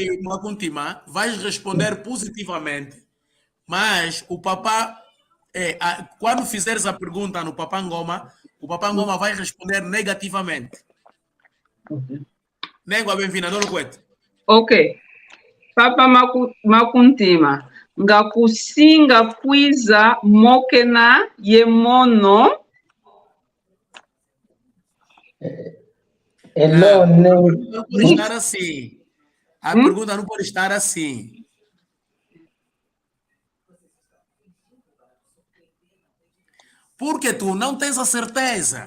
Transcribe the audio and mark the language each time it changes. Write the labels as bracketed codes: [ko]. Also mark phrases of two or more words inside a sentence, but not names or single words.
[pt] Makuntima vai responder positivamente, mas o papá, quando fizeres a pergunta no papá Ngoma, o papá Ngoma vai responder negativamente. Nego, bem-vinda, não cuento. Ok. Papa Makuntima. [kg] Ngakusinga kwiza mokena mono. [pt] Hello, Não Nengo. pode estar assim. A pergunta não pode estar assim. Porque tu não tens a certeza.